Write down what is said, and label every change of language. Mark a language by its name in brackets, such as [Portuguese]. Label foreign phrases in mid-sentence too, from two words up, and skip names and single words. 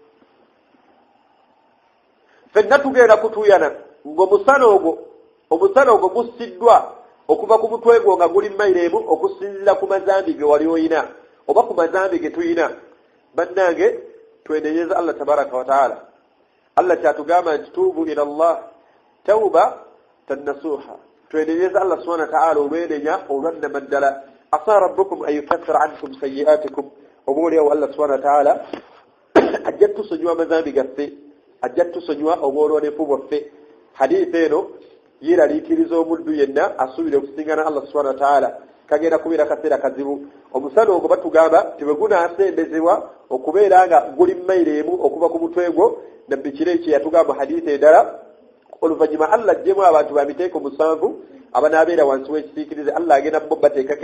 [Ganda] ffenna tugenda kutuyana ng'omusana ogwo gussiddwa okuva ku mutwe gwo nga guli mayiro emu okusinziira ku mazambi ge wali oyina oba ku mazambi ge tuyina bannange twenenyeza Allah tabaraka [Arabic] وتعالى [Ganda] Allah kyatugamba nti [Arabic] توبوا إلى الله توبة نصوحا [Ganda] twenenyeza [Arabic] الله سبحانه وتعالى [Ganda] olwenenya olwannama ddala [Arabic] عسى ربكم أن يكفر عنكم سيئاتكم [Ganda] oboolyawo [Arabic] الله سبحانه وتعالى [Ganda] ajja tusonyiwa amazambi gaffe ajja tusonyiwa obwoloonefu bwaffe hadithi eno yeeraliikiriza omuddu yenna asuubire okusingana [Arabic] الله سبحانه وتعالى [Ganda] kagenda kubeera kaseera kazibu omusana ogwo batugamba tibwe gunaasendezebwa okubeera nga guli mayiro emu okuva ku mutwe gwo nabbi kireki yatugamba hadithi endala oluvannyuma Allah ajjemu abantu bamiteeko 7 abanaabeera wansi w'ekisiikirize Allah agenda bo bateekako